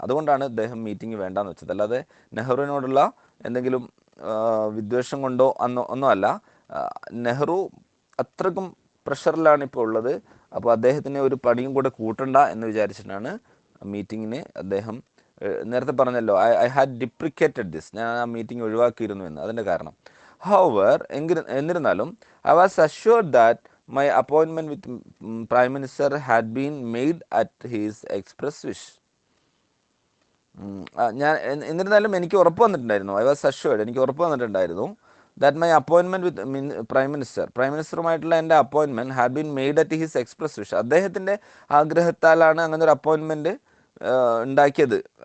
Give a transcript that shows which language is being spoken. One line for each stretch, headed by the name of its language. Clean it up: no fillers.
Malayalam: അതുകൊണ്ടാണ് അദ്ദേഹം മീറ്റിംഗ് വേണ്ടാന്ന് വെച്ചത്. അല്ലാതെ നെഹ്റുവിനോടുള്ള എന്തെങ്കിലും വിദ്വേഷം കൊണ്ടോ ഒന്നും അല്ല. നെഹ്റു അത്രക്കും പ്രഷറിലാണ് ഇപ്പോൾ ഉള്ളത്. അപ്പോൾ അദ്ദേഹത്തിന് ഒരു പണിയും കൂടെ കൂട്ടണ്ട എന്ന് വിചാരിച്ചിട്ടാണ് മീറ്റിങ്ങിന് അദ്ദേഹം, നേരത്തെ പറഞ്ഞല്ലോ,
English: I had deprecated this,
Malayalam: ഞാൻ ആ മീറ്റിംഗ് ഒഴിവാക്കിയിരുന്നു എന്ന്. അതിൻ്റെ കാരണം
English: however
Malayalam: എന്നിരുന്നാലും
English: I was assured that my appointment with Prime Minister had been made at his express wish.
Malayalam: ഞാൻ എന്നിരുന്നാലും എനിക്ക് ഉറപ്പ് വന്നിട്ടുണ്ടായിരുന്നു,
English: I was assured,
Malayalam: എനിക്ക് ഉറപ്പ് വന്നിട്ടുണ്ടായിരുന്നു
English: that my appointment with
Malayalam: prime മിനിസ്റ്ററുമായിട്ടുള്ള എൻ്റെ appointment
English: Had been made at his express wish.
Malayalam: അദ്ദേഹത്തിൻ്റെ ആഗ്രഹത്താലാണ് അങ്ങനെ ഒരു അപ്പോയിൻമെൻറ്റ് ഉണ്ടാക്കിയത്.